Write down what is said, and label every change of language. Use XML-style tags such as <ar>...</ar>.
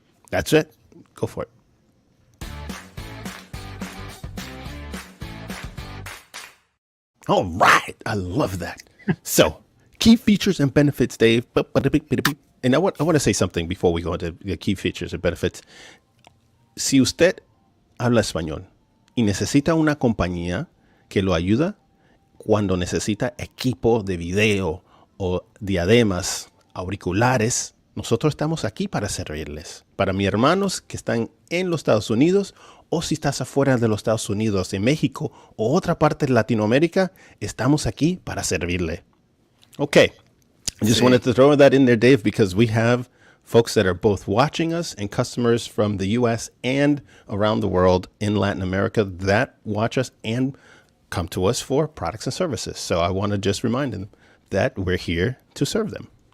<en>That's it. Go for it. All right. I love that. So, key features and benefits, Dave. And I want to say something before we go into the key features and benefits.</en> <es>Si usted habla español y necesita una compañía que lo ayuda cuando necesita equipo de video o diademas, auriculares, nosotros estamos aquí para servirles. Para mis hermanos que están en los Estados Unidos, o si estás afuera de los Estados Unidos, en México o otra parte de Latinoamérica, estamos aquí para servirle.</es> <en>Okay, I just wanted to throw that in there, Dave, because we have folks that are both watching us and customers from the U.S. and around the world in Latin America that watch us and come to us for products and services. So I want to just remind them that we're here to serve them.</en>